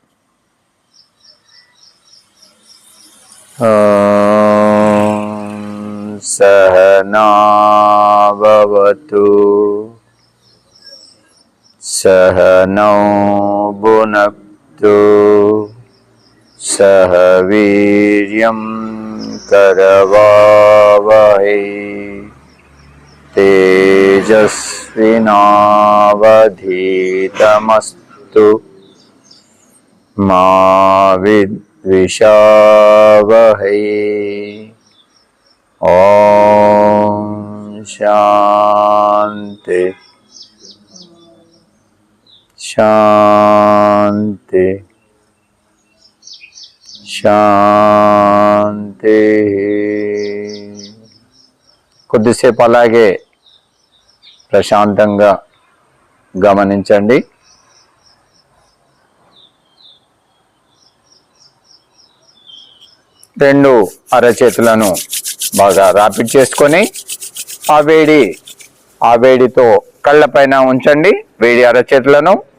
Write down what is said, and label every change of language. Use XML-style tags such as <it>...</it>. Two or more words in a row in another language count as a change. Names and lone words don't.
<sa>సహనా భవతు సహనౌ భునక్తు సహ వీర్యం करवावहै तेजस्विनावधीतमस्तु मा विद्विषावहै. ॐ शान्ति शान्ति శాంతి.</sa> <te>కొద్దిసేపు అలాగే ప్రశాంతంగా గమనించండి. రెండు అరచేతులను బాగా రాపిడ్ చేసుకొని ఆ వేడి ఆ వేడితో కళ్ళపైన ఉంచండి వేడి అరచేతులను.</te>